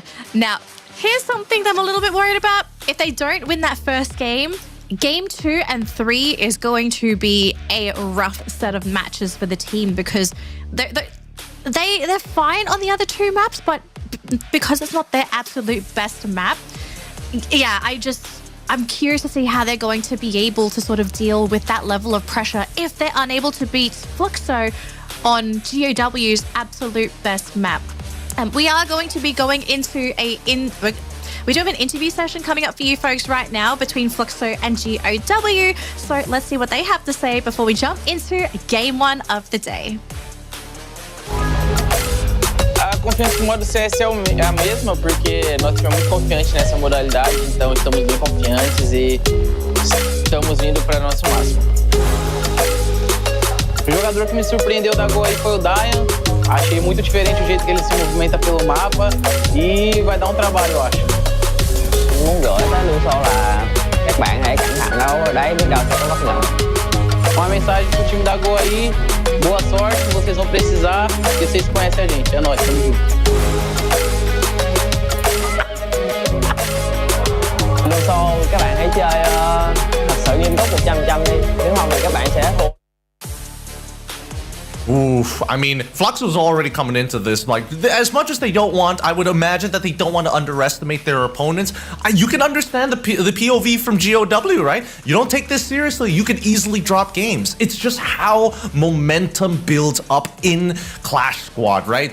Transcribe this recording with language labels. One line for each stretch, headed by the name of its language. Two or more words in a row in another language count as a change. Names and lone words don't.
English: Now, here's something that I'm a little bit worried about. If they don't win that first game, Game 2 and 3 is going to be a rough set of matches for the team because they're fine on the other two maps, but because it's not their absolute best map, yeah, I'm curious to see how they're going to be able to sort of deal with that level of pressure if they're unable to beat Fluxo on GOW's absolute best map. We are going to be going into we do have an interview session coming up for you folks right now between Fluxo and GOW. So let's see what they have to say before we jump into game 1 of the day.
Portuguese: A confiança no modo CS é a mesma, porque nós tivemos muito confiantes nessa modalidade, então estamos bem confiantes e estamos indo para nosso máximo. O jogador que me surpreendeu da Gol aí foi o Dayan. Achei muito diferente o jeito que ele se movimenta pelo mapa e vai dar trabalho, eu acho.
Vietnamese: Muốn gửi tới Luxo là các bạn hãy cẩn thận đâu, ở đấy biết đâu sẽ có bất ngờ.
Portuguese: Uma mensagem pro time da Gol aí, boa sorte, vocês vão precisar, e vocês conhecem a gente, é nóis, tamo junto.
Vietnamese: Luxo các bạn hãy chơi thật sự nghiêm túc 100% đi, nếu không thì các bạn sẽ thua.
English: Oof, I mean, Fluxo's already coming into this. Like, as much as they don't want, I would imagine that they don't want to underestimate their opponents. You can understand the POV from GOW, right? You don't take this seriously, you can easily drop games. It's just how momentum builds up in Clash Squad, right?